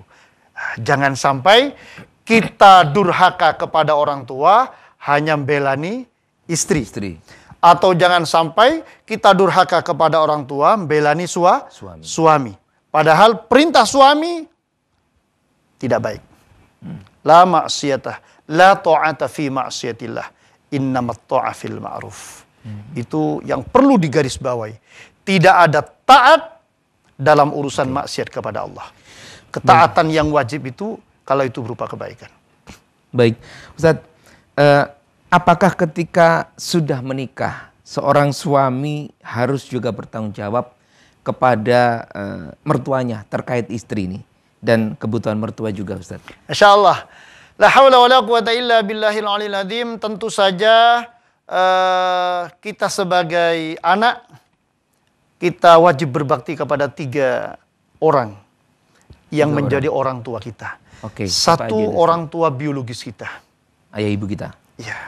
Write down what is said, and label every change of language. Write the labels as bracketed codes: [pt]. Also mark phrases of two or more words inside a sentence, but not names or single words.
[id] Jangan sampai kita durhaka kepada orang tua hanya membelani istri. Atau jangan sampai kita durhaka kepada orang tua membelani suami. Padahal perintah suami tidak baik. [ar] لا معصية، لا طاعة في معصية الله، إنما الطاعة في المعروف. [id] Itu yang perlu digarisbawahi. Tidak ada taat dalam urusan maksiat kepada Allah. Ketaatan yang wajib itu kalau itu berupa kebaikan. Baik, Ustadz, apakah ketika sudah menikah, seorang suami harus juga bertanggung jawab kepada mertuanya terkait istri ini dan kebutuhan mertua juga, Ustaz? [ar] إن شاء الله. لا حول ولا قوة إلا بالله العلي العظيم. [id] Tentu saja kita sebagai anak, kita wajib berbakti kepada 3 orang yang menjadi orang tua kita. Satu, orang tua biologis kita. Ayah ibu kita. Ya.